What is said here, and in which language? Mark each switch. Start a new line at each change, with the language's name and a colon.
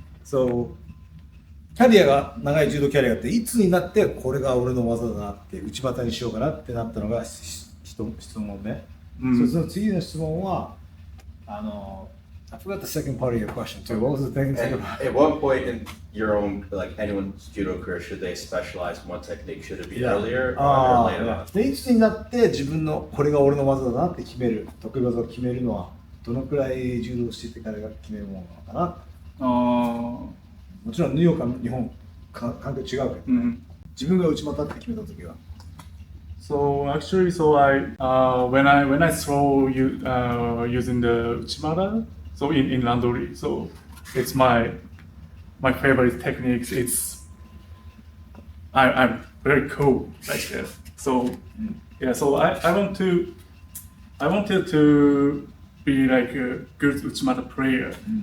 Japanese: そう。キャリアが長い柔道キャリアがあっていつになってこれが俺の技だなって内股にしようかなってなったのが質問ね。その次の質問は
English: I forgot the second part of your question too. What was the thing? At what point in your own, like anyone's judo career, should they specialize in one technique? Should it be earlier or later on?
Japanese: でいつになって自分のこれが俺の技だなって決める得意技を決めるのはどのくらい柔道しててからが決めるものなのかな。もちろんニューヨークは日本環境違うけど、自分が内股って決めた時は。
English: So actually, so when I throw using the uchimata, so in randori, so it's my favorite techniques. I'm very cool like that. So yeah, so I wanted to be like a good uchimata player.